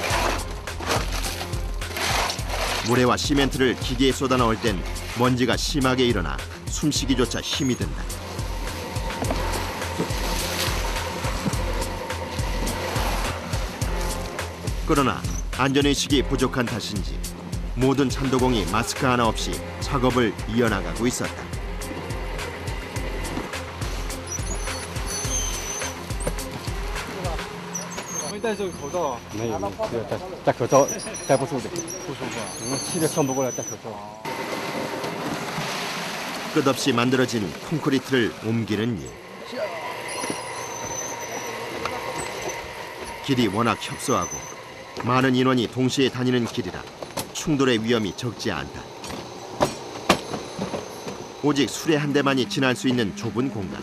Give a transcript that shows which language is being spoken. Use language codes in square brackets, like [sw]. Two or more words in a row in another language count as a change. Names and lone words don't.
[ko] 모래와 시멘트를 기계에 쏟아 넣을 땐 먼지가 심하게 일어나 숨쉬기조차 힘이 든다. 그러나 안전의식이 부족한 탓인지 모든 잔도공이 마스크 하나 없이 작업을 이어나가고 있었다. [zh] 没戴这个口罩啊？没有，戴口罩戴不住的，不舒服啊。气都喘不过来，戴口罩。 [ko] 끝없이 만들어진 콘크리트를 옮기는 일. 길이 워낙 협소하고 많은 인원이 동시에 다니는 길이라 충돌의 위험이 적지 않다. 오직 수레 한 대만이 지날 수 있는 좁은 공간.